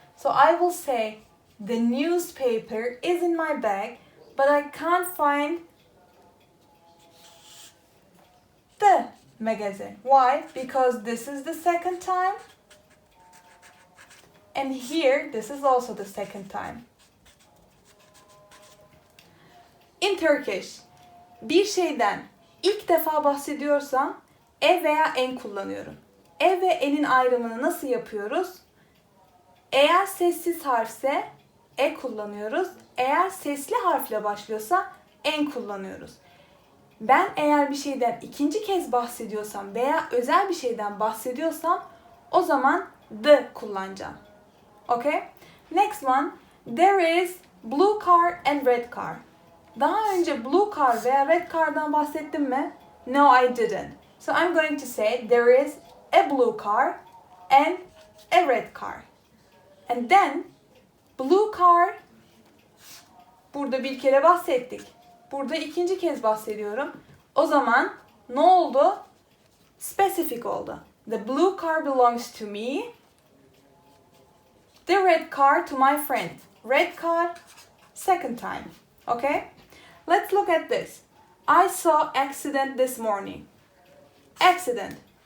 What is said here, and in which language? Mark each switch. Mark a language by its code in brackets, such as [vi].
[en] So I will say the newspaper is in my bag, but I can't find the magazine. Why? Because this is the second time. And here, this is also the second time. In Turkish, [tr] bir şeyden ilk defa bahsediyorsam e veya en kullanıyorum. E ve N'in ayrımını nasıl yapıyoruz? Eğer sessiz harfse E kullanıyoruz. Eğer sesli harfle başlıyorsa N kullanıyoruz. Ben eğer bir şeyden ikinci kez bahsediyorsam veya özel bir şeyden bahsediyorsam o zaman the kullanacağım. [en] Okay? Next one. There is blue car and red car. [tr] Daha önce blue car veya red car'dan bahsettim mi? [en] No, I didn't. So I'm going to say there is a blue car and a red car. And then blue car, [tr] burada bir kere bahsettik. Burada ikinci kez bahsediyorum. O zaman ne oldu? Specific oldu. [en] The blue car belongs to me. The red car to my friend. Red car, second time. Okay? Let's look at this. I saw accident this morning. Accident.